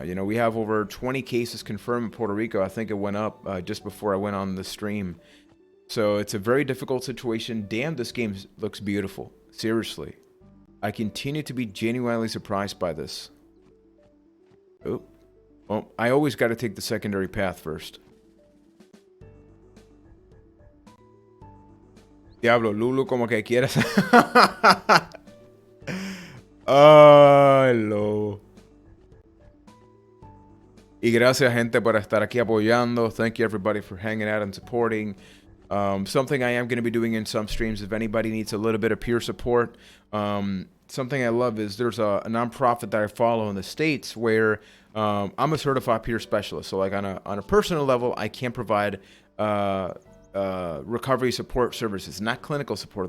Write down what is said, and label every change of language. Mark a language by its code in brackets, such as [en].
[en] You know, we have over 20 cases confirmed in Puerto Rico. I think it went up just before I went on the stream. So it's a very difficult situation. Damn, this game looks beautiful. Seriously. I continue to be genuinely surprised by this. Oh. Well, I always got to take the secondary path first. [es] Diablo, Lulu, como que quieras. [en] Hello. [es] Y gracias, gente, por estar aquí apoyando. [en] Thank you, everybody, for hanging out and supporting. Something I am going to be doing in some streams, if anybody needs a little bit of peer support, something I love is there's a nonprofit that I follow in the States where I'm a certified peer specialist. So like on a personal level, I can provide recovery support services, not clinical support.